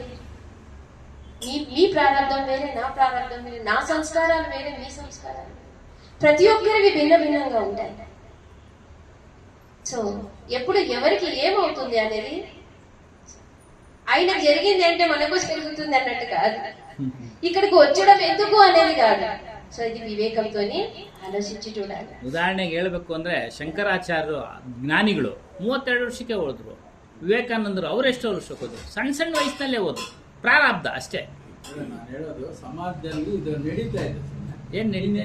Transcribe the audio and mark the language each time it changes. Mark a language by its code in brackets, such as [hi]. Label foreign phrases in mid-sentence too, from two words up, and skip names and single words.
[te] మీ ప్రారంభం వేరే, నా ప్రారంభం వేరే, నా సంస్కారాలు వేరే, మీ సంస్కారాలు. ప్రతి ఒక్కరివి భిన్న భిన్నంగా ఉంటాయి. సో ఎప్పుడు ఎవరికి ఏమవుతుంది అనేది ఆయనకు జరిగింది అంటే మనకు జరుగుతుంది అన్నట్టు కాదు. ఇక్కడికి వచ్చడం ఎందుకు అనేది కాదు. సో ఇది వివేకంతో ఆలోచిసి చూడాలి. [kn] ಉದಾಹರಣೆಗೆ ಹೇಳಬೇಕು ಅಂದ್ರೆ ಶಂಕರಾಚಾರ್ಯರು ಜ್ಞಾನಿಗಳು 32 ವರ್ಷಕ್ಕೆ ಹೋದ್ರು. ವಿವೇಕಾನಂದರು ಅವರು ಎಷ್ಟು ವರ್ಷಕ್ಕೆ ಹೋದ್ರು? ಸಣ್ಣ ವಯಸ್ಸಿನಲ್ಲೇ ಹೋದ್ರು. ಪ್ರಾರಬ್ಧ ಅಷ್ಟೇ. ನಾನು ಹೇಳೋದು ಸಮಾಜದಲ್ಲಿ ಇದು ನಡೀತಾ ಇದೆ. ಏನ್ ನಡೀತಾ?